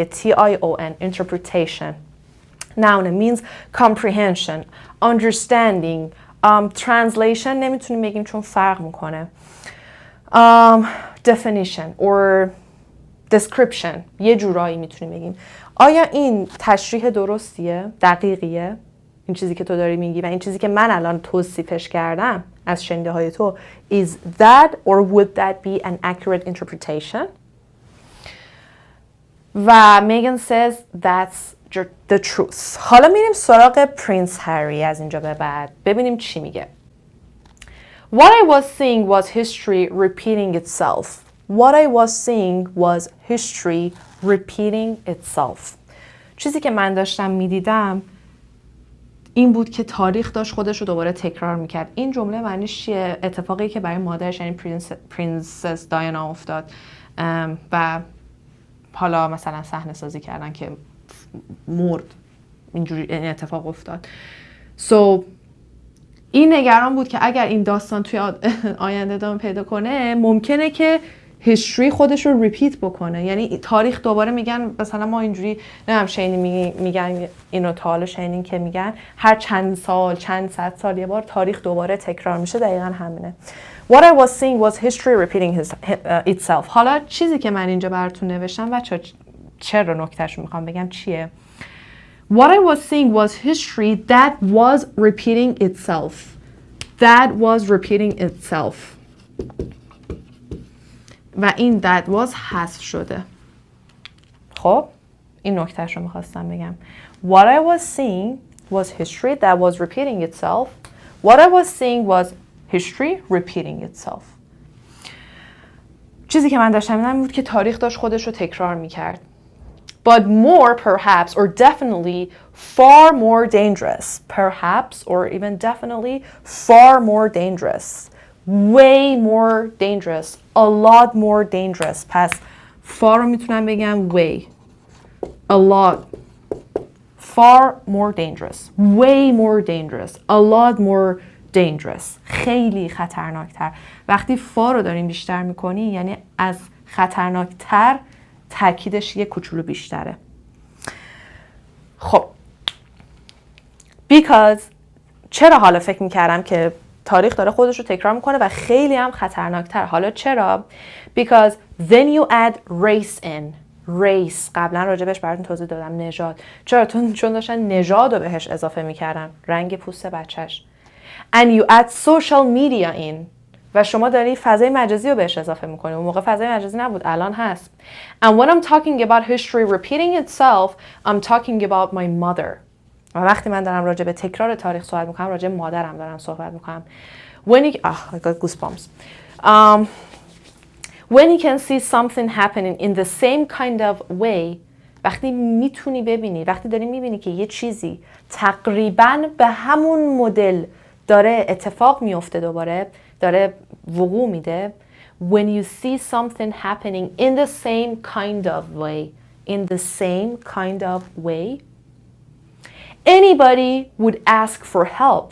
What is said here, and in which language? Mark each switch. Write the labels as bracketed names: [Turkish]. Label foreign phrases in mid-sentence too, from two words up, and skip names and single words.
[English] T-I-O-N. interpretation. noun means comprehension, understanding, translation [Persian] نمیتونیم بگیم چون فرق میکنه. [English] definition or description [Persian] یه جورایی میتونیم بگیم. آیا این تشریح درستیه؟ دقیقیه؟ این چیزی که تو داری میگی و این چیزی که من الان توصیفش کردم از شنیده های تو [English] is that or would that be an accurate interpretation? و Megan says that's the truth. [Persian] حالا میریم سراغ پرینس هری از اینجا به بعد ببینیم چی میگه. [English] What I was seeing was history repeating itself. What I was seeing was history repeating itself. [Persian] چیزی که من داشتم میدیدم این بود که تاریخ داشت خودش رو دوباره تکرار میکرد. این جمله معنیش چیه؟ اتفاقی که برای مادرش یعنی پرنسس دایانا افتاد و حالا مثلا صحنه سازی کردن که مرد. اینجوری این اتفاق افتاد. So این نگران بود که اگر این داستان توی آینده ادامه پیدا کنه ممکنه که هیستوری خودش رو ریپیت بکنه. یعنی تاریخ دوباره میگن مثلا ما اینجوری نمیدونم شنیدین میگن اینو تا حالا شنیدین که میگن هر چند سال چند صد سال یه بار تاریخ دوباره تکرار میشه. دقیقاً همینه. [English] What I was seeing was history repeating itself. [Persian] حالا چیزی که من اینجا براتون نوشتم بچه‌ها چرا نکتهشو میخوام بگم چیه. [English] What I was seeing was history that was repeating itself. That was repeating itself. [Persian] و این [English] that was [Persian] حذف شده. خب این نکتهش رو میخواستم بگم. [English] What I was seeing was history that was repeating itself. What I was seeing was history repeating itself. [Persian] چیزی که من داشتم می‌دیدم بود که تاریخ داشت خودش رو تکرار میکرد. [English] But more perhaps or definitely far more dangerous. Perhaps or even definitely far more dangerous. Way more dangerous. A lot more dangerous. [Persian] پس far رو میتونم بگم way. [English] A lot. Far more dangerous. Way more dangerous. A lot more dangerous. [Persian] خیلی خطرناکتر. وقتی far رو داریم بیشتر میکنی یعنی از خطرناکتر تأکیدش یه کوچولو بیشتره. خب because چرا حالا فکر میکردم که تاریخ داره خودش رو تکرار میکنه و خیلی هم خطرناکتر. حالا چرا؟ [English] Because then you add race in. [Persian] race قبلا راجبش براتون توضیح دادم. نژاد. چرا؟ چون داشتن نژاد رو بهش اضافه میکردن. رنگ پوست بچهش. [English] And you add social media in. [Persian] و شما داری فضای مجازی رو بهش اضافه میکنی. اون موقع فضای مجازی نبود. الان هست. [English] And when I'm talking about history repeating itself, I'm talking about my mother. [Persian] و وقتی من دارم راجع به تکرار تاریخ صحبت میکنم راجع به مادرم دارم صحبت میکنم. [English] When you I got goosebumps. When you can see something happening in the same kind of way, [Persian] وقتی میتونی ببینی، وقتی داری میبینی که یه چیزی تقریباً به همون مدل داره اتفاق میفته دوباره، داره وقوع میده. [English] When you see something happening in the same kind of way, in the same kind of way, anybody would ask for help.